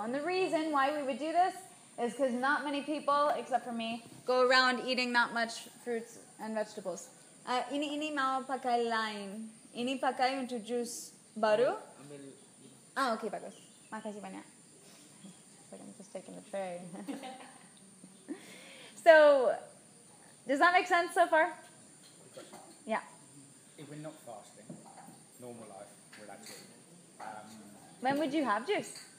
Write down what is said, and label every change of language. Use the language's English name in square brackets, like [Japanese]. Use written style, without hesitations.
[English] And the reason why we would do this is because not many people, except for me, go around eating that much fruits and vegetables. [Indonesian] Ini mau pakai lain. Ini pakai untuk jus baru. Okay, bagus. Makasih banyak. [English] Like I'm just taking the tray. So, does that make sense so far? Yeah. If we're not fasting, normal life, we're allowed to eat. When would you have juice?